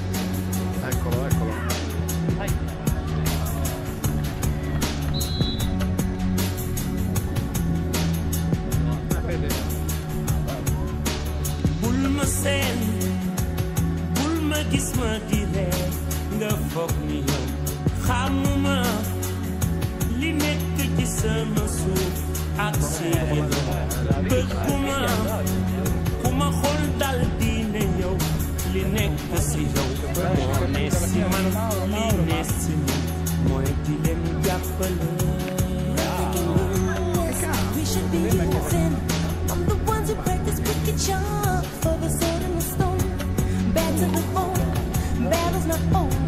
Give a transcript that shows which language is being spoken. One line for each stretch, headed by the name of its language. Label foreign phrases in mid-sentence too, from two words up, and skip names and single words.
Italian: Eccolo, eccolo. Vai.
Wolof: Bul ma seen bul ma gis ma di reer nga foog ni yow xamuma li nekk ci sama suuf ak si bëgguma ku ma xool dal di ne yow li nekk si yow moo ne si man li ne si man mooy di leen jàppale.
English: We should be using. I'm the ones who practice wicked charm for the sword and the stone. Bad to the bone, battle's not over.